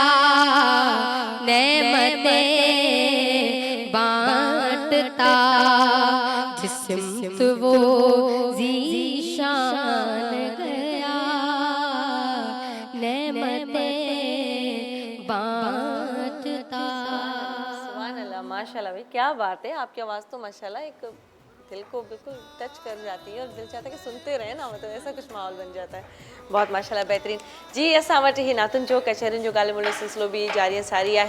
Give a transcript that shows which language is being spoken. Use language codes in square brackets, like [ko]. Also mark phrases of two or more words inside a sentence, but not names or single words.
[ur] نعمتیں بانٹتا جس سمت وہ ذیشان گیا، نعمتیں بانٹتا. سبحان اللہ، ماشاءاللہ بھائی، کیا بات ہے۔ آپ کی آواز تو ماشاءاللہ ایک دل کو بالکل ٹچ کر جاتی ہے اور دل چاہتا ہے کہ سنتے رہیں نا، مطلب ایسا کچھ ماحول بن جاتا ہے. بہت ماشاءاللہ بہترین جی. [sd] असां वटि ही नातुनि जो कचहरियुनि जो ॻाल्हि ॿोलियुनि सिलसिलो बि जारी सारी आहे।